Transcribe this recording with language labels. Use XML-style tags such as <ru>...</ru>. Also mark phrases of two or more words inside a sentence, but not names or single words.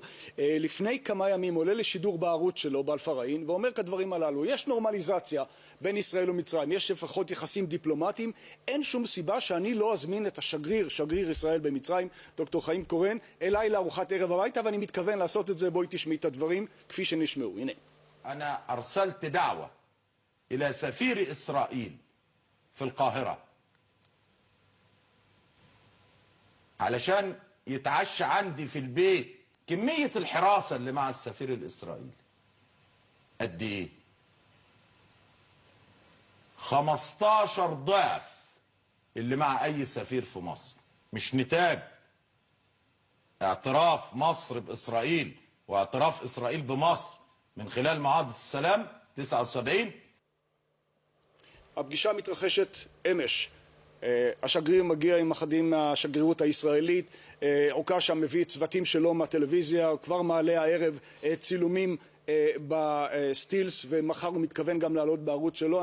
<he>לפני כמה ימים עולה לשידור בערוץ שלו באל-פראעין ואומר כדברים הללו: יש נורמליזציה בין ישראל ומצרים, יש לפחות יחסים דיפלומטיים, אין שום סיבה שאני לא אזמין את שגריר ישראל במצרים, דוקטור חיים קורן, אליי לארוחת ערב הביתה, ואני מתכוון לעשות את זה. בואי תשמעי את הדברים כפי שנשמעו. הנה.</he> <ar>أنا أرسلت دعوة إلى سفير إسرائيل في القاهرة علشان يتعشى عندي في البيت. كمية الحراسة اللي مع السفير الإسرائيلي قد إيه؟ 15 ضعف اللي مع أي سفير في مصر. مش نتاج اعتراف مصر بإسرائيل واعتراف إسرائيل بمصر من خلال معاهدة السلام 79.</ar> <he>הפגישה מתרחשת אמש. השגריר מגיע עם אחדים מהשגרירות הישראלית, עוקאשה מביא צוותים שלו מהטלוויזיה, כבר מעלה הערב צילומים בסטילס, ומחר הוא מתכוון גם לעלות בערוץ שלו.</he>